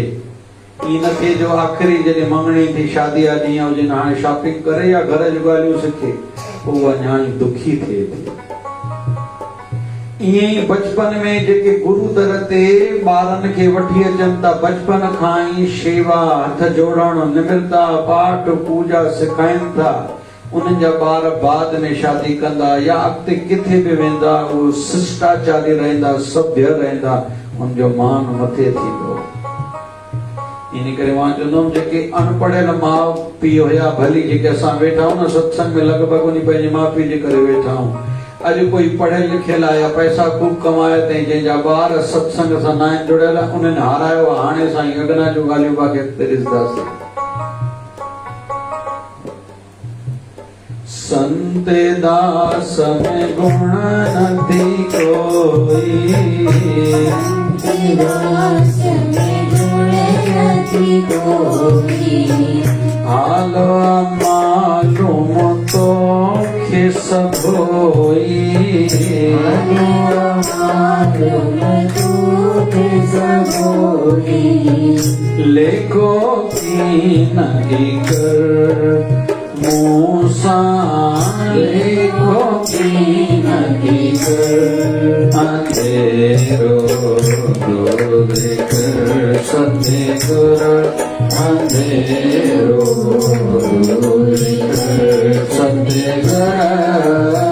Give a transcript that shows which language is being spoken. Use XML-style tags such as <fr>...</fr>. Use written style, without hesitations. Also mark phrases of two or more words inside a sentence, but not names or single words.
<sd>ई न थिए जो आख़िरी जॾहिं मंगणी थी, शादी जा ॾींहं हुजनि, हाणे शॉपिंग करे या घर जूं ॻाल्हियूं सिखे, पोइ उहा न्याणी दुखी थिए थी। ईअं ई बचपन में जेके गुरू दर ते ॿारनि खे वठी अचनि था, बचपन खां ई शेवा, हथ जोड़णु, निमिरता, पाठ पूजा सेखारीनि था, उन्हनि जा ॿार बाद में शादी कंदा या अॻिते किथे बि वेंदा, उहो शिष्टाचारी रहंदा, सभ्य रहंदा, उनजो मान मथे थींदो। इन करे वहां चवंदो जेके अनपढ़ियल माउ पीउ हुया भली जेके असां वेठा आहियूं न सत्संग में लॻभॻि उन पंहिंजे माउ पीउ जे करे वेठा आहियूं। अॼु कोई पढ़ियल लिखियल आहे या पैसा खूब कमाए अथई जंहिंजा ॿार सत्संग सां न आहिनि जुड़ियल उन्हनि हारायो आहे। हाणे साईं अॻिना जूं ॻाल्हियूं बाक़ी अॻिते ॾिसंदासीं। संत दास में गुण नथी कोई, दास में गुण नथी कोई, हालो मालूम तो खे सब होई, मालूम तो खे सब होई, लेको की नहीं कर मूसा, लेको की नहीं कर अंधेरो दूर कर सतगुर, अंधेरो दूर कर सतगुर,</sd>